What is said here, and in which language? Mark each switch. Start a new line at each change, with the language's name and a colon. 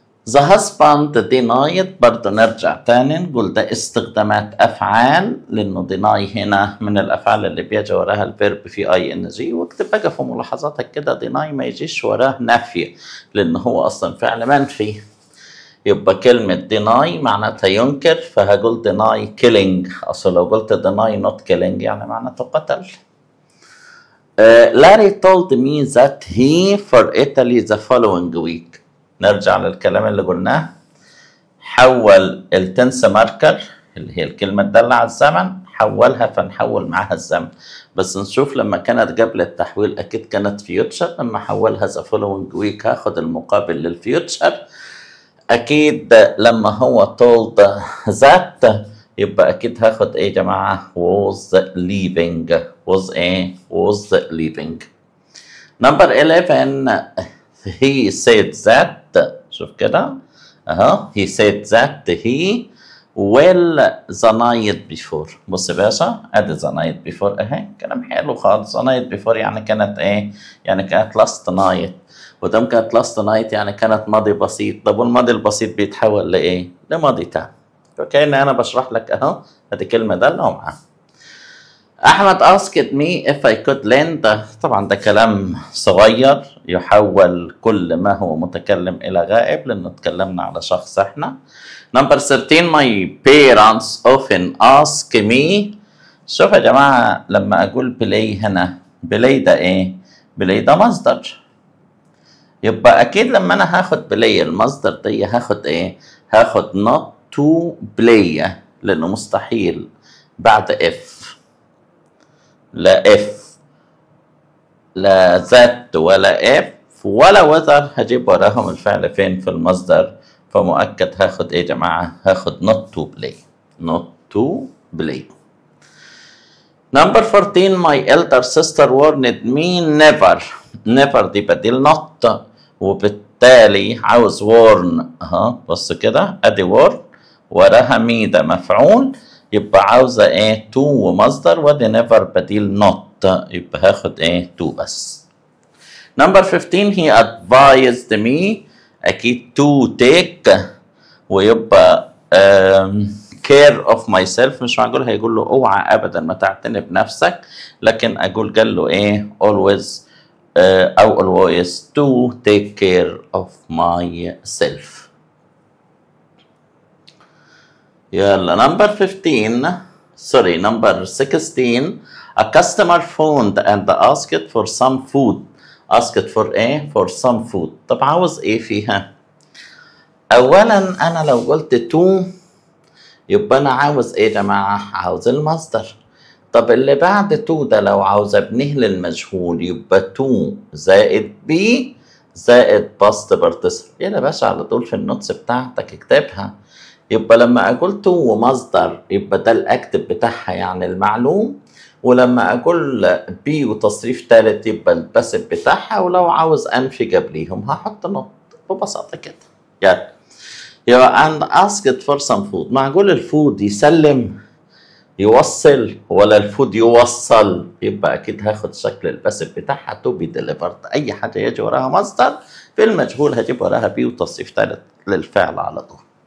English: the husband denied،
Arabic: برضه نرجع تاني نقول ده استخدامات افعال، لانه deny هنا من الافعال اللي بيجي وراها الفيرب في ING. واكتب بقى في ملاحظاتك كده deny ما يجيش وراه نفي، لانه هو اصلا فعل منفي. يبقى كلمة deny معناتها ينكر، فهقول
English: deny killing.
Arabic: أصل لو قلت
English: deny not killing
Arabic: يعني معناته قتل.
English: Larry told me that he for Italy the following week.
Arabic: نرجع للكلام اللي قلناه، حول التنس ماركر اللي هي الكلمة الدالة على الزمن، حولها فنحول معاها الزمن. بس نشوف لما كانت قبل التحويل أكيد كانت فيوتشر، لما حولها
English: the following week
Arabic: هاخد المقابل للفيوتشر. أكيد لما هو told that يبقى أكيد هاخد إيه يا جماعة؟
English: was leaving. was إيه؟ was leaving. Number 11 he said that.
Arabic: شوف كده أهو
English: he said that he will the night before.
Arabic: بص يا باشا أدي
English: the night before
Arabic: أهي، كلام حلو خالص. the night before يعني كانت إيه؟ يعني كانت
English: last night،
Arabic: ودام كانت last night يعني كانت ماضي بسيط. طب والماضي البسيط بيتحول لإيه؟ لماضي تام. فكأن أنا بشرح لك أهو أدي كلمة دالة ومعاها.
English: أحمد asked me if I could lend.
Arabic: طبعا ده كلام صغير يحول كل ما هو متكلم إلى غائب لأنه تكلمنا على شخص إحنا.
English: Number 13 my parents often ask me.
Arabic: شوف يا جماعة لما أقول play هنا، play ده إيه؟ play ده مصدر، يبقى أكيد لما أنا هاخد play المصدر دي هاخد إيه؟ هاخد
English: not to play
Arabic: لأنه مستحيل بعد if، لا if لا that ولا if ولا whether هجيب وراهم الفعل فين في المصدر، فمؤكد هاخد ايه يا جماعة؟ هاخد not to play.
English: not to play. Number 14 my elder sister warned me never.
Arabic: never دي بديل not، وبالتالي عاوز warn اها بص كده ادي warn وراها me ده مفعول، يبقى عاوزة ايه؟ to ومصدر، ودي never بديل not، يبقى هاخد ايه؟ to بس.
English: Number 15 he advised me أكيد to take، ويبقى care of myself.
Arabic: مش معقول هيقول له اوعى أبدا ما تعتني بنفسك، لكن أقول قال له إيه؟ always أو
English: always to take care of myself. يلا number 15 sorry number 16 a customer phoned and asked for some food. asked for ايه؟ for some food.
Arabic: طب عاوز ايه فيها؟ اولا انا لو قلت to يبقى انا عاوز ايه يا جماعه؟ عاوز المصدر. طب اللي بعد to ده لو عاوز ابنيه للمجهول يبقى to زائد be زائد past participle. يلا باشا على طول في النوتس بتاعتك اكتبها. يبقى لما اقول to ومصدر يبقى ده الاكتف بتاعها يعني المعلوم، ولما اقول بي وتصريف ثالث يبقى الباسف بتاعها، ولو عاوز انفي قبليهم هحط نقط ببساطه كده.
English: يبقى and asked for some food.
Arabic: معقول الفود يسلم يوصل ولا الفود يوصل؟ يبقى اكيد هاخد شكل الباسف بتاعها
English: to be delivered.
Arabic: اي حاجه يجي وراها مصدر في المجهول هجيب وراها بي وتصريف ثالث للفعل على طول.